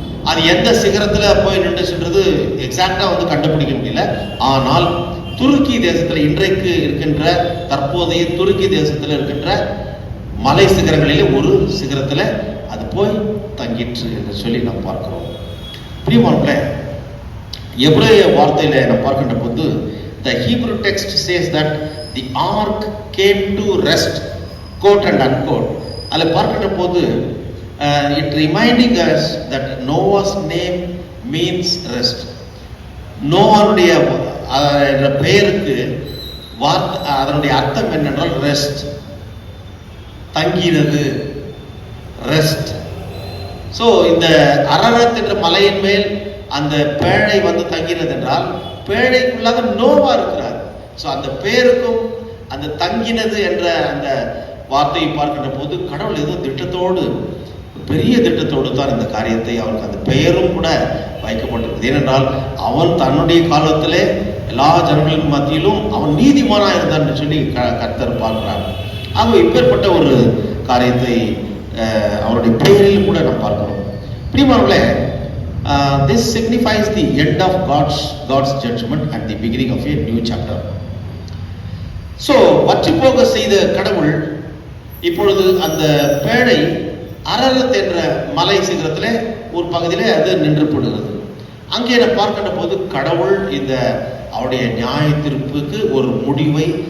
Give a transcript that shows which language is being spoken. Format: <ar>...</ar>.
<ta>அது எந்த சிகரத்துல போய் நின்றுச்சுன்றது எக்ஸாக்டா வந்து கண்டுபிடிக்க முடியல. ஆனால் துருக்கி தேசத்துல இன்றைக்கு இருக்கின்ற, தற்போதைய துருக்கி தேசத்துல இருக்கின்ற மலை சிகரங்களிலே ஒரு சிகரத்துல அது போய் தங்கிற்று என்று சொல்லி நாம் பார்க்கிறோம். பிரியமானவர்களே, எபிரேய வார்த்தையில நாம் பார்க்கின்ற போது</ta> <en>the Hebrew text says that the ark came to rest, quote and unquote.</en> <ta>அதில் பார்க்கின்ற போது</ta> <en>it reminding us that Noah's name means rest.</en> <ta>நோவானுடைய பெயருக்கு அதனுடைய அர்த்தம் என்னென்றால் ரெஸ்ட், தங்கினது, ரெஸ்ட். ஸோ இந்த அரரத் என்ற மலையின் மேல் அந்த பேழை வந்து தங்கினது என்றால், பேழைக்குள்ளாக நோவா இருக்கிறார். ஸோ அந்த பேருக்கும் அந்த தங்கினது என்ற அந்த வார்த்தையை பார்க்கின்ற போது கடவுள் ஏதோ திட்டத்தோடு, பெரிய திட்டத்தோடு தான் இந்த காரியத்தை, அவருக்கு அந்த பெயரும் கூட வைக்கப்பட்டிருக்குது. ஏனென்றால் அவன் தன்னுடைய காலத்திலே எல்லா ஜனங்களின் மத்தியிலும் அவன் நீதிமானா இருந்தான் என்று சொல்லி கர்த்தர் பார்க்கிறார். ஆக இப்பேற்பட்ட ஒரு காரியத்தை அவருடைய பெயரில் கூட நாம் பார்க்கிறோம். பிரியமானவர்களே,</ta> <en>this signifies the end of God's judgment and the beginning of a new chapter.</en> <ta>So வற்றி போக செய்த கடவுள் இப்பொழுது அந்த பேழை அரரத் என்ற மலை சிகரத்திலே ஒரு பகுதியிலே அது நின்று போடுகிறது. அங்கே நான் பார்க்கின்ற போது கடவுள் இந்த அவருடைய நியாய தீர்ப்புக்கு ஒரு முடிவை</ta>